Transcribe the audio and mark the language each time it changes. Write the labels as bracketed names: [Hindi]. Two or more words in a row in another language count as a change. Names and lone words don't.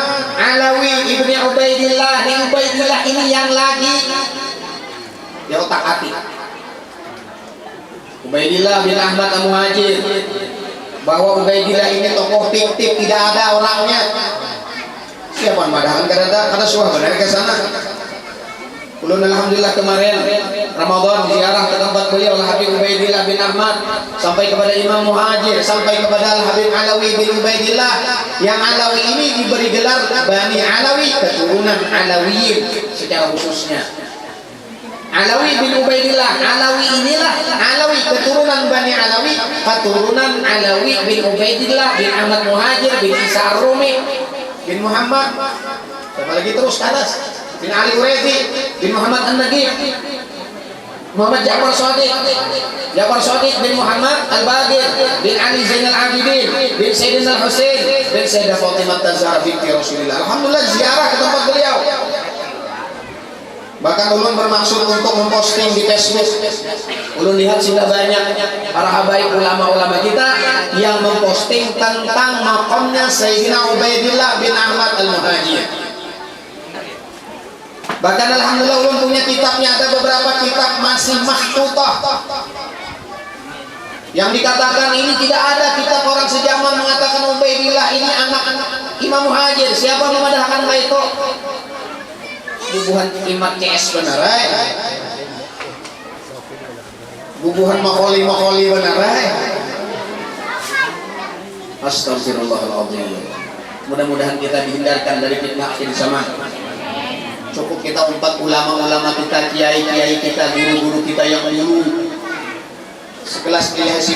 [Indonesian] Alawi ibni Ubaidillah, Ubaidillah ini yang lagi ya otak-atik. Ubaidillah bin Ahmad Al-Muhajir, bahwa Ubaidillah ini tokoh fiktif, tidak ada orangnya. [Banjar] Siapa madahan kada suah benar ke sana. [Indonesian] Ulun alhamdulillah kemarin Ramadan ziarah ke tempat beliau Al-Habib Ubaidillah bin Ahmad, sampai kepada Imam Muhajir, sampai kepada Al-Habib Alawi bin Ubaidillah. Yang Alawi ini diberi gelar Bani Alawi, keturunan Alawiyin secara khususnya. Alawi bin Ubaidillah, Alawi inilah Alawi, keturunan Bani Alawi, keturunan Alawi bin Ubaidillah bin Ahmad Muhajir bin Isa Ar-Rumi bin Muhammad. Siapa lagi terus ke atas? bin Ali Uraidi, bin Muhammad An-Nagib, Muhammad Ja'far Shadiq bin Muhammad Al-Bagir, bin Ali Zainal Abidin, bin Sayyidina Al-Husain, bin Sayyidah Fatimah Az-Zahra binti Rasulullah. Alhamdulillah ziarah ke tempat beliau. Bahkan ulun bermaksud untuk memposting di Facebook. Ulun lihat sudah banyak para habaib ulama-ulama kita yang memposting tentang makamnya Sayyidina Ubaidillah bin Ahmad Al-Muhajir. Bahkan alhamdulillah ulun punya kitabnya, ada beberapa kitab masih makhtutah yang dikatakan ini tidak ada kitab orang sejaman mengatakan Ubaidillah ini anak Imam Muhajir. [Banjar] Siapa memadahkan itu? Bubuhan imat CS benar, bubuhan makoli benar. [Indonesian] Astagfirullahaladzim. Mudah-mudahan kita dihindarkan dari fitnah akhir zaman. Cukup kita umpat ulama-ulama kita, kiai-kiai kita, guru-guru kita yang dulu sekelas Kiai Hasyim